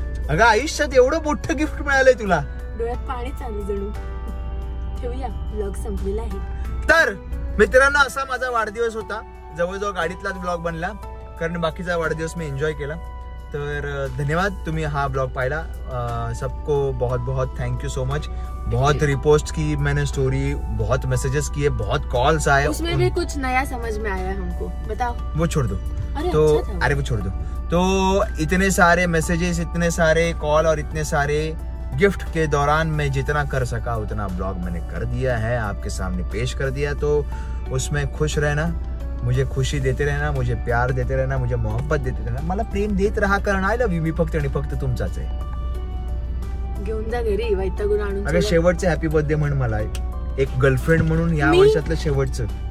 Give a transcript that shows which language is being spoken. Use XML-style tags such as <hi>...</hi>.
<mr>अगं आयुष्यात एवढं मोठं गिफ्ट मिळालंय तुला, डोळ्यात पाणी चालू जणू. ठेवूया, ब्लॉग संपलेला आहे. तर मित्रांनो, असा माझा वाढदिवस होता. जवळजवळ गाडीतलाच ब्लॉग बनला, कारण बाकीचा वाढदिवस मी एन्जॉय केला. तर धन्यवाद, तुम्ही हा ब्लॉग पाहिला.</mr> <hi>सबको बहुत बहुत</hi> <en>Thank you so much.</en> <hi>बहुत रिपोस्ट की मैंने स्टोरी, बहुत मैसेजेस किए, बहुत कॉल्स आए. उसमें भी कुछ नया समझ में आया हमको, बताओ. वो छोड़ दो. तो अरे वो छोड़ दो. तो इतने सारे मैसेजेस, इतने सारे कॉल और इतने सारे गिफ्ट के दौरान मैं जितना कर सका उतना ब्लॉग मैंने कर दिया है, आपके सामने पेश कर दिया. तो उसमें खुश रहना, मुझे खुशी देते रहना, मुझे प्यार देते रहना, मुझे मोहब्बत देते रहना,</hi> <mr>मला प्रेम देत राहा, कारण आय लव्ह यू. मी फक्त आणि फक्त तुमचाच आहे. घेऊन जा घरी, वैतागून आणून. अगं शेवटचे हॅपी बर्थडे म्हण मला, एक गर्लफ्रेंड म्हणून या वर्षातलं शेवटचं.</mr>